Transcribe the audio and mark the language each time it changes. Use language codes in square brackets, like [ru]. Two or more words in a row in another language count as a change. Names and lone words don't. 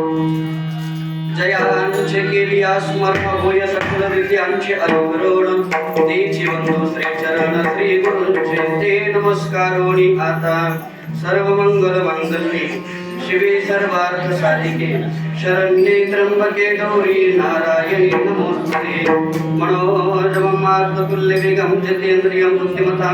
[mr] जयांचे केली स्मरण होय सकल रीती आमचे अनुकरण तेची बंधू श्री चरण श्री गुरूंचे ते नमस्कारोनी आता [sa] सर्व मंगल मांगल्ये शिवे सर्वार्थ साधिके शरण्ये त्र्यंबके गौरी नारायणी नमोस्तुते मनोजवं मार्गतुल्यवेगं जितेन्द्रियं बुद्धिमतां